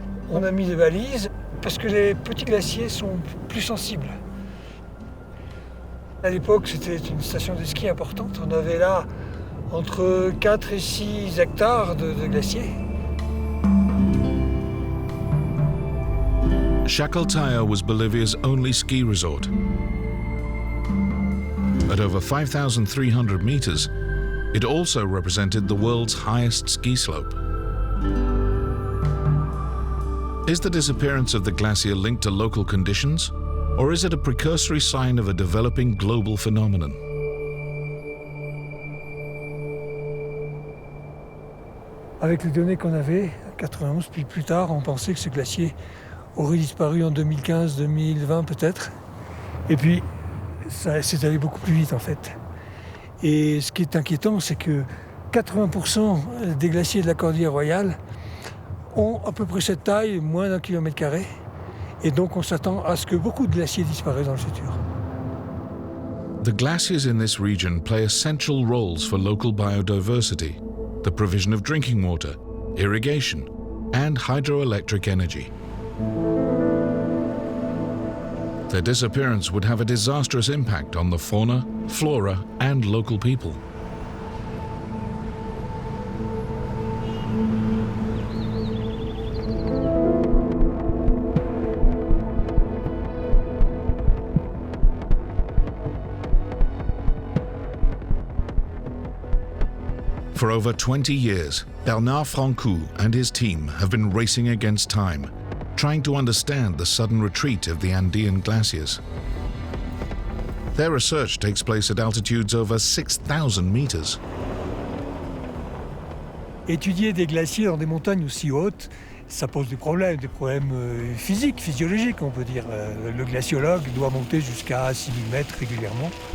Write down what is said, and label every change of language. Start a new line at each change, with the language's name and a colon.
French: On a mis des balises parce que les petits glaciers sont plus sensibles. À l'époque, c'était une station de ski importante. On avait là entre 4 et 6 hectares de glaciers.
English: Chacaltaya was Bolivia's only ski resort. At over 5,300 meters, it also represented the world's highest ski slope. Is the disappearance of the glacier linked to local conditions, or is it a precursory sign of a developing global phenomenon?
French: Avec les données qu'on avait, en 91, puis plus tard, on pensait que ce glacier aurait disparu en 2015, 2020 peut-être. Et puis, ça s'est allé beaucoup plus vite en fait. Et ce qui est inquiétant, c'est que 80% des glaciers de la Cordillère royale ont à peu près cette taille, moins d'1 km². Et donc on s'attend à ce que beaucoup de glaciers disparaissent dans le futur.
English: The glaciers in this region play essential roles for local biodiversity, the provision of drinking water, irrigation, and hydroelectric energy. Their disappearance would have a disastrous impact on the fauna, flora, and local people. For over 20 years, Bernard Francoux and his team have been racing against time, trying to understand the sudden retreat of the Andean glaciers. Their research takes place at altitudes over 6,000 meters.
French: Étudier des glaciers dans des montagnes aussi hautes, ça pose des problèmes physiques, physiologiques, on peut dire. Le glaciologue doit monter jusqu'à 6 000 mètres régulièrement.